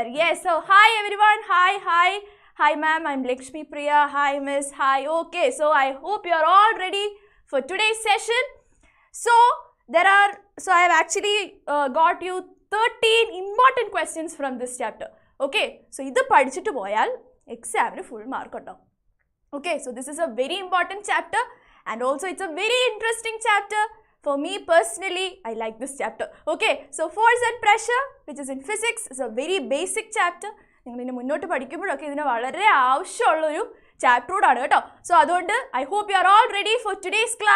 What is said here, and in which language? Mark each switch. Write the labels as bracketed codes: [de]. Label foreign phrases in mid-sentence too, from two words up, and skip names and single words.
[en] Yes, so hi everyone. Hi. Hi ma'am, I'm Lakshmi Priya. Hi miss. Hi. Okay, so I hope you are all ready for today's session. So I have actually got you 13 important questions from this chapter. Okay, so [ml] ഇത് പഠിച്ചിട്ട് പോയാൽ എക്സാമിന് [en] full mark [ml] undavum. [en] Okay, so this is a very important chapter. And also it's a very interesting chapter. For me personally, I like this chapter. Okay, so force and pressure, which is in physics, is a very basic chapter. So I hope you are all ready for today's class.